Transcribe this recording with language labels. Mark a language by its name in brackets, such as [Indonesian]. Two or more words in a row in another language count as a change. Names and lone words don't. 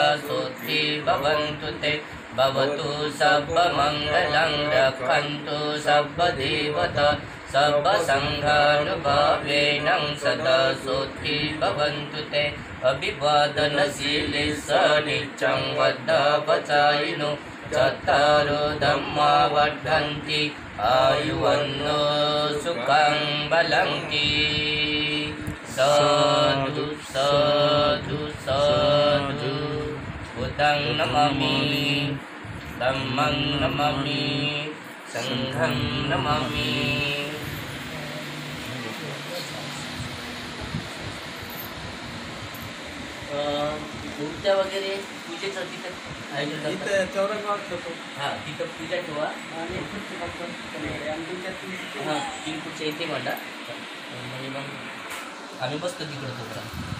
[Pali] सुखी भवन्तु ते भवतु सर्वमङ्गलं रक्षन्तु सर्वदेवता सर्वसंघानुभावेन सदा सुखी भवन्तु ते अभिवादनशीलिस नित्यं वद्धापचायिनो चत्तारो धम्मा वर्धन्ति आयुवन्नो सुखं बलं साधु साधु साधु बुद्धं नमामि धम्मं नमामि संघं नमामि। [Marathi] मूर्त्या वगैरे पूजेचं तिथं चौरंगावर ठेवतो। हां, तिथं पूजा ठेवा आणि हां, चिंकूच्या इथे मांडा म्हणजे मग आम्ही बसतो तिकडं तोपर्यंत।